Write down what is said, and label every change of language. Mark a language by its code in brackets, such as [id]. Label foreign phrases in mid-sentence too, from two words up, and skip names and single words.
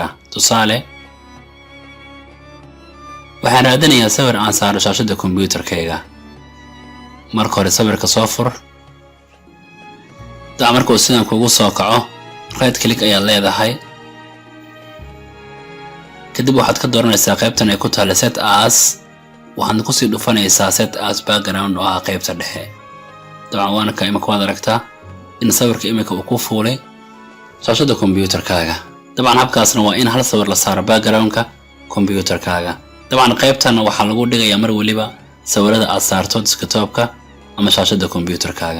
[so] tusaale, waxaan raadinayaa sawir aan saaro shaashada kombiyuutarkayga. marka hore sawirka soo fur. dabcan markuu sidan kugu soo kaco, [en] right click [so] ayaad leedahay. kadib waxaad ka dooranaysaa qaybtan ay ku tahay [en] set as. [so] waxaadna kusii dhufanaysaa [en] set as background [so] oo ah qaybta dhexe. dabcan waana ka imika waad aragtaa in sawirka imika uu ku fuulay shaashada kombiyuutarkaaga. dabcan habkaasna waa in hal sawir la saaro background-ka kombiyuutarkaaga. dabcan qaybtanna waxaa lagu dhigayaa mar waliba sawirada aad saarto desktop-ka ama shaashada kombiyuutarkaaga.